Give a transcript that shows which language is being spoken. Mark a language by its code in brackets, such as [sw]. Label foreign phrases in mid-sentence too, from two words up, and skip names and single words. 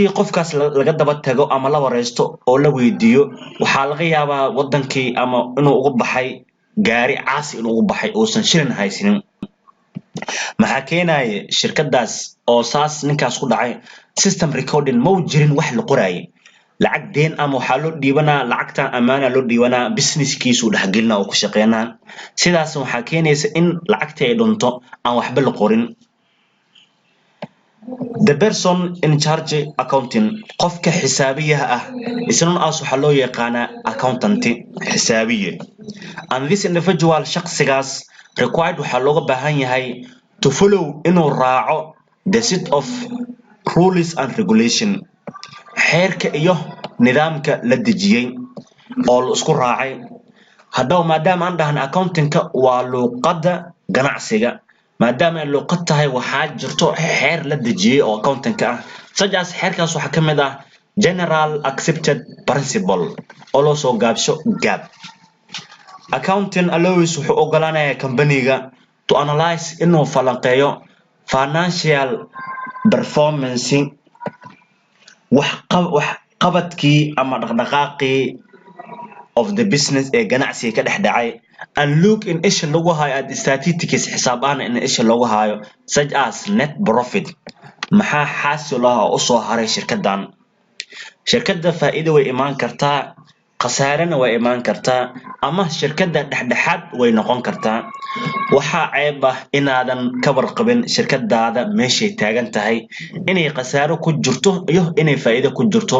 [so] qofkaas laga daba tago ama la wareysto oo la weydiiyo waxa laga yaabaa wadankii ama inuu ugu baxay gaari caasi inuu ugu baxay oo san shilin haysanin maxaa keenay shirkadaas oo saas ninkaas ku dhacay [en] system recording [so] ma jirin wax la qoraay lacag deen ama waxa loo dhiibanaa lacagta amaana loo dhiibanaa business-kiisu dhaxgelina oo ku shaqeynaa sidaas waxa keenaysa in lacagta ay dhunto aan waxba la qorin [en] the person in charge accounting [so] qofka xisaabiyaha ah isna waxa loo yaqaana accountant xisaabiye [en] and this individual [so] shakhsigaas required waxa looga baahan yahay [en] to follow [so] inuu raaco [en] the set of rules and regulation [so] xeerka iyo nidaamka la dejiyay oo la isku raacay haddaba maadaama aan dhahan accounting-ka waa luqadda ganacsiga maadaama ay luqad tahay waxaa jirto xeer la dejiyay oo accounting-ka ah sajaas xeerkaas waxa kamid ah [en] general accepted principle [so] oo loo soo gaabsho GAAP. [en] Accounting allows [so] wuxuu ogolaanayaa company-ga [en] to analyze [so] inuu falanqeeyo [en] financial performance [so] wax qabadkii ama dhaqdhaqaaqii [en] of the business [so] ee ganacsiga ka dhex dhacay [en] and look [so] in isha lagu hayo [en] at statistics [so] xisaab ahaan in isha lagu hayo [en] such as net profit [so] maxaa xaasil ah oo soo haray shirkadan. Shirkadda faa'iido way imaan kartaa, khasaarana way imaan kartaa, ama shirkadda dhexdhexaad way noqon kartaa. Waxaa ceeb ah inaadan ka warqabin shirkadaada meeshay taagan tahay, inay khasaaro ku jirto iyo inay faa'iido ku jirto.